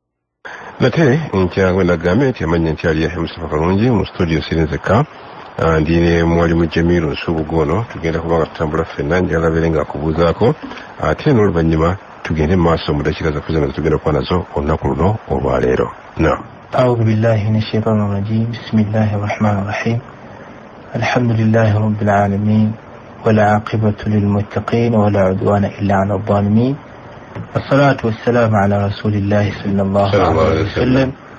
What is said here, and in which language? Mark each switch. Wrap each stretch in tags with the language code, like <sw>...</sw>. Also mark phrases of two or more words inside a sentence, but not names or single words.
<lg>Nate nkyawe nagambe nti amanya nti ali Mustafa Kalungi mu studio sirinzeka ndine mwalimu Jamiru Nsubugono. Tugenda kubanga tutambula ffenna njagala beere nga akubuuzaako ate n'oluvannyuma tugende maaso mu dakiika zaffe zonna tugenda kuba nazo olunaku luno olwaleero.</lg> <ar>أعوذ بالله من الشيطان الرجيم. بسم الله الرحمن الرحيم. الحمد لله رب العالمين، والعاقبة للمتقين، ولا عدوان إلا على الظالمين، والصلاة والسلام على رسول الله صلى الله عليه وسلم.</ar>